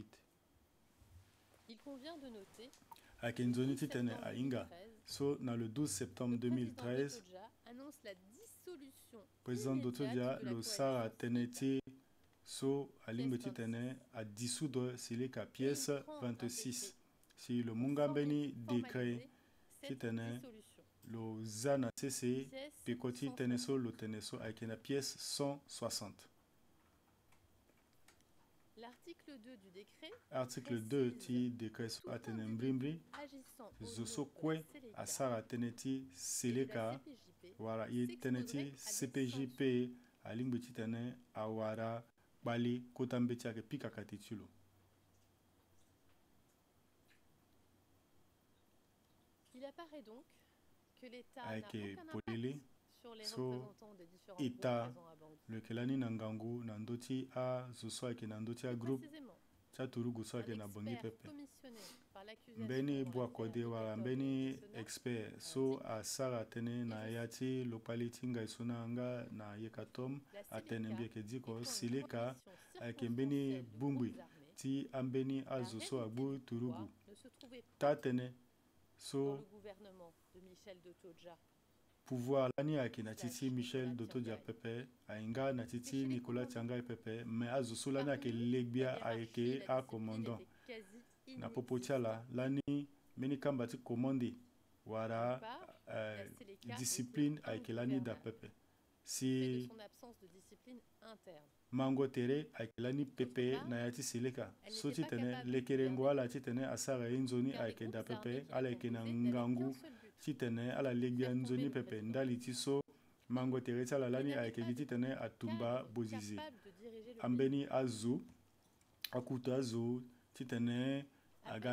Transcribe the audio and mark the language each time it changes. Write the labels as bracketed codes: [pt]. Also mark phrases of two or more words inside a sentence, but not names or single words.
[fr] Il convient de noter [sg] ayeke nzoni ti tene ahinga so na [fr] le 12 septembre 2013 annonce la dissolution [sg] président de Toja lo sara tene ti so alingbe ti tene adissoudre seleka pièce 26 si lo mu nga ambeni décret ti tene lo za na sese peko ti tënë so lo tene so ayeke na pièce 160. [fr] L'article 2 du décret [sg] article 2 ti décret so atene mbri zo so kue asara tënë ti seleka wara ye tënë ti CPJP alingbe ti tene awara kpali kota mbe ti ayeke pikaka te ti lo. [fr] Il apparaît donc que l'État n'a [sg] ayeke [fr] aucun [sg] polele [fr] impact sur les [sg] so [fr] représentants des différents État groupes présents à Bangui. [sg] lo yeke lani na ngangu na ndö ti azo so ayeke na ndö ti agroupe [fr] Précisément, [sg] ti aturugu so ayeke [fr] un [sg] na bongi [fr] expert [sg] pepe [fr] commissionné par l'accusation [sg] mbeni [fr] pour [sg] bua [fr] l'affaire [sg] kode [fr] du [sg] wara Victor mbeni Bessona expert so asara tënë na ya ti lo kpali ti ngai so na nga na ye katome [fr] La [sg] atene mbi ayeke di ko [fr] étant une seleka proposition [sg] ayeke mbeni [fr] circonstancielle de [sg] bumbwi [fr] groupes armés, [sg] ti ambeni [fr] la [sg] azo so [fr] réalité [sg] agbu [fr] du [sg] turugu [fr] pouvoir ne se trouvait [sg] ta [fr] pas [sg] tënë [fr] dans [sg] so [fr] le gouvernement de Michel de Toja. [sg] pouvoir lani ayeke na ti ti Michel de Toja pepe ahinga na ti ti Nicolas Tiangai pepe me azo so lani ayeke legbia ayeke acommandant na popo ti ala lani mbeni kamba ti commande wara discipline ayeke lani dapepe si [fr] son absence de discipline interne. [sg] mango tere ayeke lani pepe na ya ti seleka so ti tene lekerengo ala ti tene asara ye nzoni ayeke dapepe ala yeke na ngangu ti tene ala legbia nzoni pepe ndali ti so mango tere ti ala lani ayeke gi ti tene atumba bozizi ambeni azo akutu azo ti tene aga